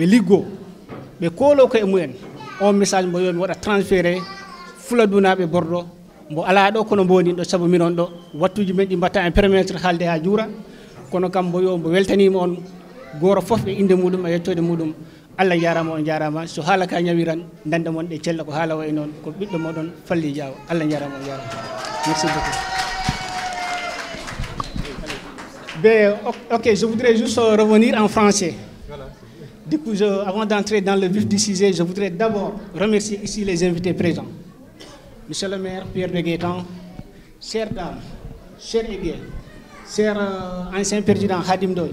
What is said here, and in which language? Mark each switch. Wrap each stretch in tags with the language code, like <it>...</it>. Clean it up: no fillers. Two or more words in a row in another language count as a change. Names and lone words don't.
<ff>liggo ɓe koolo koye mumen on message mbo yo mi waɗa transféré Fuladunaɓe Bordeaux mbo ala ɗo kono mboni ɗo sabu minon ɗo wattuji men ɗi mbatta</ff> <fr>en permettre</fr> <ff>haalde ha juura kono kam mbo yo mbo weltanima on goto foof e inde muɗum e yettode muɗum Allah jarama on jarama so haala ka ñawiran dande mon ɗe cella ko haala way noon ko ɓiɗɗo moɗon Falli Diaw Allah jarama on jarama</ff> <fr>merci beaucoup. Ok, je voudrais juste revenir en français. Du coup, avant d'entrer dans le vif du sujet, je voudrais d'abord remercier ici les invités présents. Monsieur le maire Pierre de Guétan, chères dames, chers aiguilles, chers ancien président Khadim Doy.</fr>